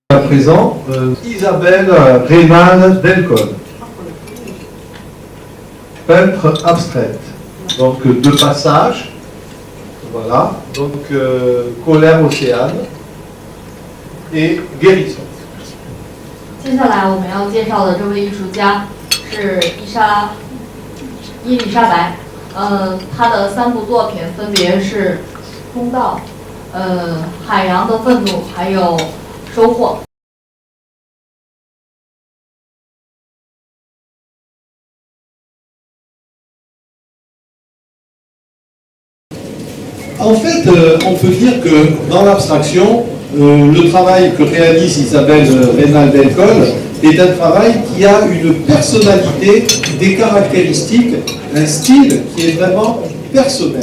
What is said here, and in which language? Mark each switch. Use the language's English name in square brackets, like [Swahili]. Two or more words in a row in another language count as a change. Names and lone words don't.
[French] présent Isabelle Reynal Delcolle, peintre abstraite. Donc deux passages, voilà, donc colère océane et guérison. [Chinese] 接下来我们要介绍的这位艺术家是伊丽莎白，她的3部作品分别是《通道》、海洋的愤怒，还有收获。 [French] En fait, on peut dire que dans l'abstraction, le travail que réalise Isabelle Reynal Delcolle est un travail qui a une personnalité, des caractéristiques, un style qui est vraiment personnel.